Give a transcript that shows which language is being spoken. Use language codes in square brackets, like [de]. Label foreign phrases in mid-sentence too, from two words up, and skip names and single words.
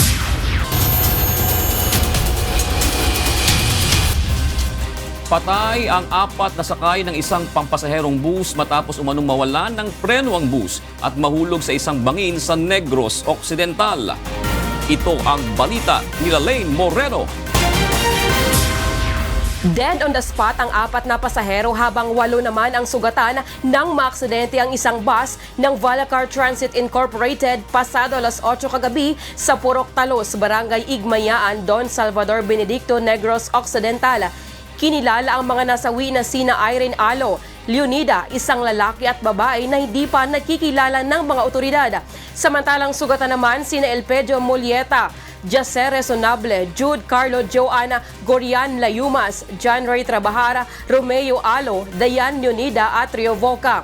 [tl] Patay ang apat na sakay ng isang pampasaherong bus matapos umanong mawalan ng preno ang bus at mahulog sa isang bangin sa Negros Occidental. Ito ang balita ni Lane Moreno. [en] Dead on the spot [tl] ang apat na pasahero habang 8 naman ang sugatan ng maaksidente ang isang bus ng Valacar Transit Incorporated pasado alas 8 kagabi sa Purok Talos, Barangay Igmayaan, Don Salvador Benedicto, Negros Occidental. Kinilala ang mga nasawi na sina Irene Alo, Leonida, isang lalaki at babae na hindi pa nakikilala ng mga otoridad. Samantalang sugatan naman sina Elpedio Mulieta, Jacer Resonable, Jude Carlo Joanna Gorian Layumas, John Ray Trabajara, Romeo Alo, Dayan Leonida at Rio Voca.